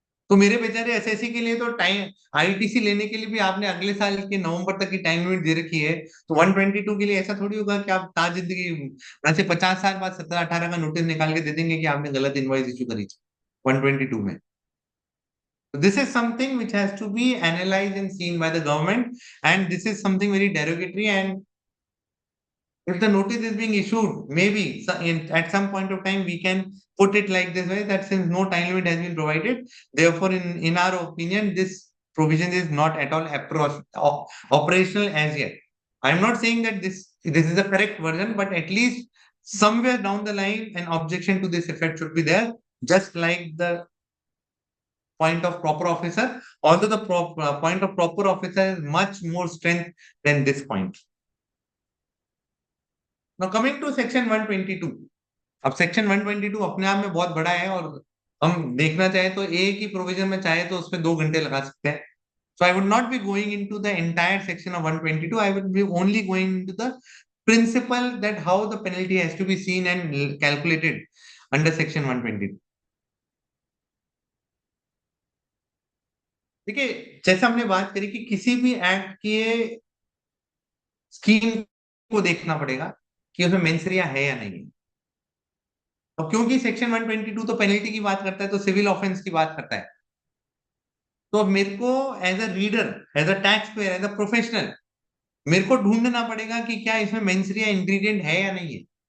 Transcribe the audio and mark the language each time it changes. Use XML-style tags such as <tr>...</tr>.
<hi>तो मेरे बेचारे एसएससी के लिए तो टाइम, आईटीसी लेने के लिए भी आपने अगले साल के नवंबर तक की टाइम लिमिट दे रखी है, तो 122 के लिए ऐसा थोड़ी होगा कि आप ताज जिंदगी वैसे 50 साल बाद 17-18 का नोटिस निकाल के दे देंगे कि आपने गलत इनवॉइस इशू करी 122 में।</hi> <en>This is something which has to be analyse and seen by the government, and this is something very derogatory, and If the notice is being issued, maybe at some point of time we can put it like this way, that since no time limit has been provided, therefore in our opinion this provision is not at all operational as yet. I'm not saying that this is the correct version, but at least somewhere down the line an objection to this effect should be there, just like the point of proper officer, although the point of proper officer has much more strength than this point. Now coming to section 122.</en> <hi>अब section 122 अपने आप में बहुत बड़ा है, और हम देखना चाहे तो एक ही प्रोविजन में चाहे तो उसमें 2 घंटे लगा सकते हैं.</hi> <en>So I would not be going into the entire section of 122. I would be only going into the principle that how the penalty has to be seen and calculated under section 122.</en> <hi>देखिए, जैसे हमने बात करी कि किसी भी act के scheme को देखना पड़ेगा कि उसमें मेंसरिया है या नहीं है. और क्योंकि सेक्शन 122 तो पेनल्टी की बात करता है, तो सिविल ऑफेंस की बात करता है, तो अब मेरे को</hi> <en>as a reader, as a tax payer, as a professional</en> <hi>मेरे को ढूंढना पड़ेगा कि क्या इसमें मेंसरिया इंग्रेडिएंट है या नहीं है.</hi>